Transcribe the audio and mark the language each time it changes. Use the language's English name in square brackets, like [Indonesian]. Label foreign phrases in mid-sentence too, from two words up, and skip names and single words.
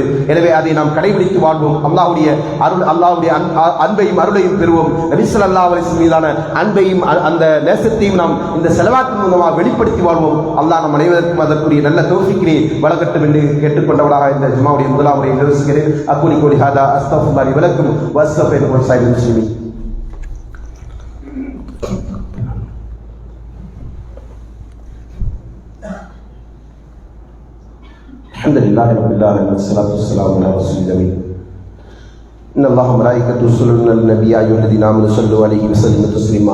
[Tamil] எனவே அதை நாம் கடைபிடித்து வாழ்வோம். அல்லாஹ்வுடைய அருள், அல்லாஹ்வுடைய அன்பையும் அருளையும் பெறுவோம். நபி [Arabic] صلى الله عليه وسلم [Tamil] மீதான அன்பையும் அந்த நேசத்தையும் நாம் இந்த ஸலவாத்தின் மூலமாக வெளிப்படுத்தி வாழ்வோம். அல்லாஹ் நம் அனைவருக்கும் அதற்குரிய நல்ல தௌஃபீக்கினை வழங்கட்டும் என்று கேட்டுக்கொண்டவராக இந்த ஜுமாவுடைய முதலாம் முறையை நிறைவேற்றுகிறேன். [Arabic] அக்கூலி قولي هذا استغفر الله لي ولكم واستغفر لسائر المسلمين. الحمد لله رب العالمين والصلاه والسلام على رسول الله. ان الله وملائكته يصلون على النبي يا ايها الذين امنوا صلوا عليه وسلموا تسليما.